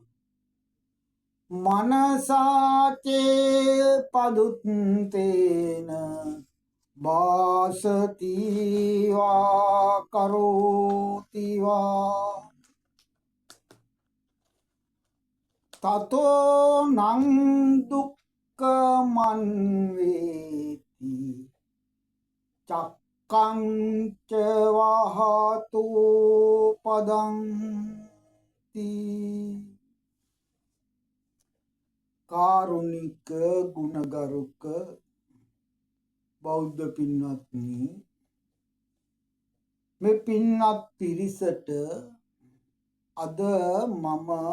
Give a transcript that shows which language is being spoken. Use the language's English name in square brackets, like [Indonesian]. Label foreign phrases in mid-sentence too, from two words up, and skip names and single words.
[Pali] මනසාචේ පදුත්තේන වාසති වා කරෝති වා තතෝ නං දුක්ඛමං වේති චක්ඛං ච වහතු පදං තී [Sinhala] කාරුණික ගුණගරුක බෞද්ධ පින්වත්නි මේ පින්වත් පිරිසට අද මම